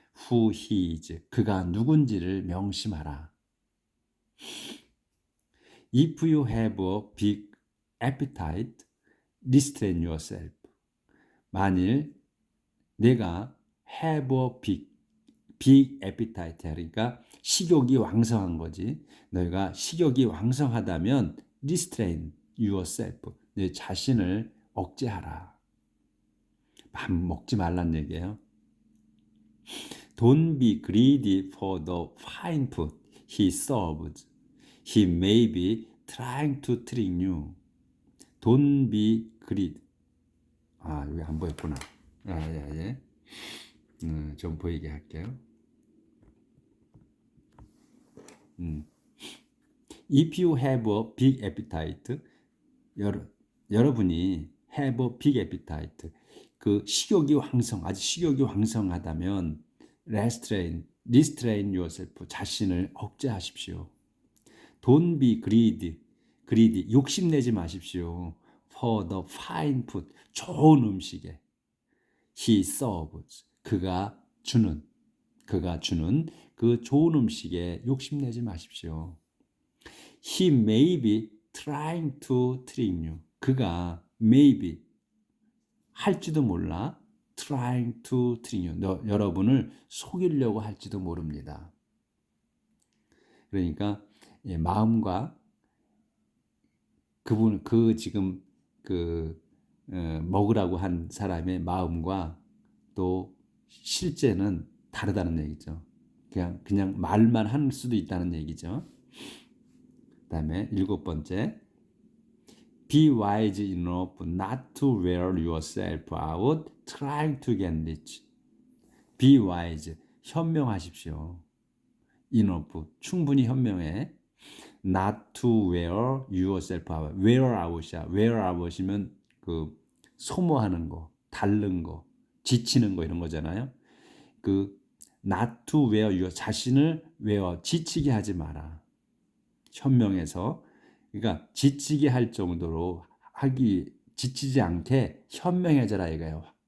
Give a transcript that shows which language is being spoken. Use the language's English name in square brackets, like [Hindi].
[English] who he is, [Korean] 그가 누군지를 명심하라. [English] If you have a big appetite, restrain yourself. [Korean] 만일 내가 [English] have a big appetite, [Korean] 그러니까 식욕이 왕성한 거지. 너희가 식욕이 왕성하다면 [English] restrain yourself, [Korean] 내 자신을 억제하라. 밥 먹지 말란 얘기예요. [English] Don't be greedy for the fine food he serves. He may be trying to trick you. Don't be greedy. [Korean] 아, 여기 안 보였구나. 예. 좀 보이게 할게요. [English] If you have a big appetite, [Korean] 여러분이 [English] have a big appetite, [Korean] 그 식욕이 아주 식욕이 황성하다면 [English] restrain yourself, [Korean] 자신을 억제하십시오. [English] Don't be greedy, [Korean] 욕심내지 마십시오. [English] For the fine food, [Korean] 좋은 음식에. [English] He serves, [Korean] 그가 주는 그 좋은 음식에 욕심내지 마십시오. [English] He may be trying to trick you. [Korean] 그가 [English] maybe [Korean] 할지도 몰라 [English] trying to trick you. [Korean] 여러분을 속이려고 할지도 모릅니다. 그러니까 마음과 지금 먹으라고 한 사람의 마음과 또 실제는 다르다는 얘기죠. 그냥 말만 할 수도 있다는 얘기죠. 그다음에 7번째, [English] be wise enough not to wear yourself out trying to get rich. be wise, [Korean] 현명하십시오. enough, 충분히 현명해. [English] not to wear yourself out. wear out이야. [Korean] wear out이면 그 소모하는 거, 닳는 거, 지치는 거 이런 거잖아요. [English] not to wear your, [Korean] 자신을 지치게 하지 마라. 현명해서, 그러니까 지치게 할 정도로 지치지 않게 현명해져라 이거예요.